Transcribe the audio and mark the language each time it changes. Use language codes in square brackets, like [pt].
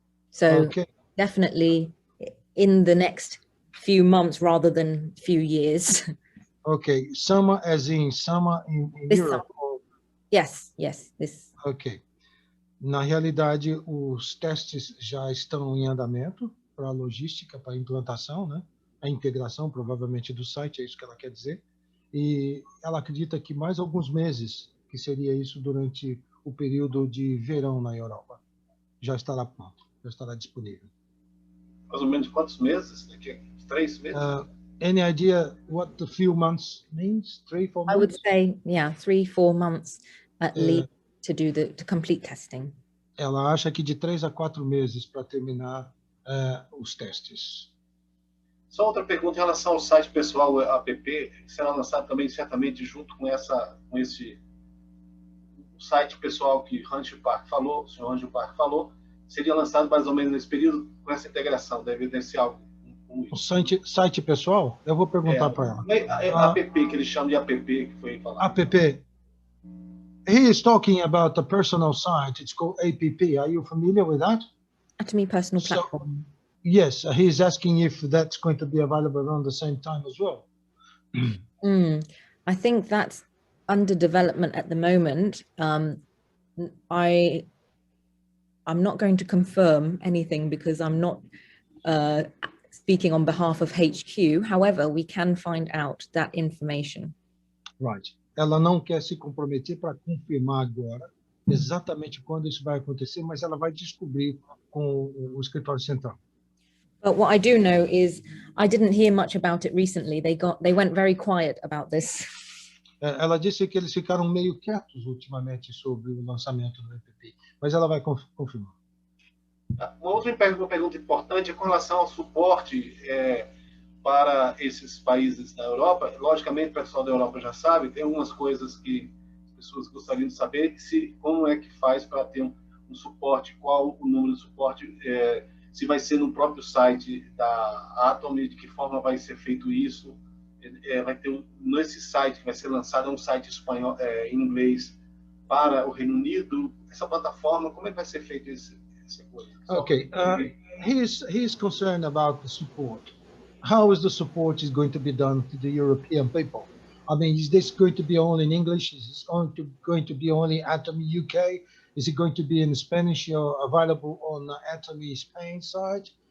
[en] So definitely in the next few months rather than few years. Okay, summer as in summer in Europe? Yes, this. Ok. [pt] Na realidade, os testes já estão em andamento para a logística, para a implantação, né? A integração, provavelmente, do site, é isso que ela quer dizer. E ela acredita que mais alguns meses, que seria isso durante o período de verão na Europa, já estará pronto, já estará disponível. Mais ou menos quantos meses? Daqui 3 meses? [en] Any idea what the few months means? 3, 4 months? I would say, 3, 4 months at least to complete testing. [pt] Ela acha que de 3 a 4 meses para terminar os testes. Só outra pergunta em relação ao site pessoal app, que será lançado também certamente junto com esse site pessoal que o senhor Rancho Park falou, seria lançado mais ou menos nesse período com essa integração, deve ser algo. O site pessoal? Eu vou perguntar para ela. App, que eles chamam de app, que foi falado. App. [en] He is talking about a personal site. It's called APP. Are you familiar with that? Atomy personal platform. Yes, he's asking if that's going to be available around the same time as well. I think that's under development at the moment. I'm not going to confirm anything because I'm not speaking on behalf of HQ. However, we can find out that information. Right. [pt] Ela não quer se comprometer para confirmar agora exatamente quando isso vai acontecer, mas ela vai descobrir com o escritório central. [en] But what I do know is I didn't hear much about it recently. They went very quiet about this. [pt] Ela disse que eles ficaram meio quietos ultimamente sobre o lançamento do app, mas ela vai confirmar. Uma outra pergunta importante é com relação ao suporte para esses países da Europa. Logicamente, o pessoal da Europa já sabe, tem algumas coisas que as pessoas gostariam de saber, como é que faz para ter um suporte, qual o número de suporte, se vai ser no próprio site da Atomy, de que forma vai ser feito isso. Vai ter nesse site que vai ser lançado, um site espanhol, em inglês para o Reino Unido. Essa plataforma, como é que vai ser feito essa coisa? [en] Okay, he is concerned about the support. How is the support is going to be done to the European people? I mean, is this going to be only in English? Is this going to be only Atomy UK? Is it going to be in Spanish or available on the Atomy Spain site?